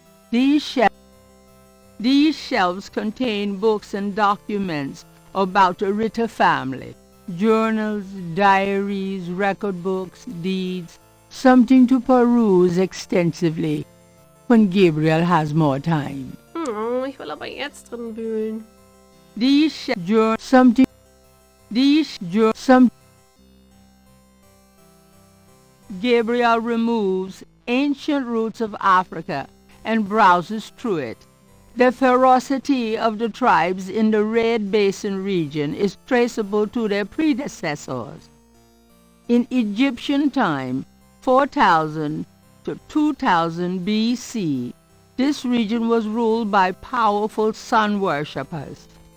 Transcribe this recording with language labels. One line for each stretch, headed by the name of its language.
English: These shelves contain books and documents about the Ritter family, journals, diaries, record books, deeds, something to peruse extensively when Gabriel has more time.
German: ich will aber jetzt drin wühlen.
English: Gabriel removes ancient roots of Africa and browses through it. The ferocity of the tribes in the Red Basin region is traceable to their predecessors. In Egyptian time, 4000 to 2000 BC, this region was ruled by powerful sun worshippers.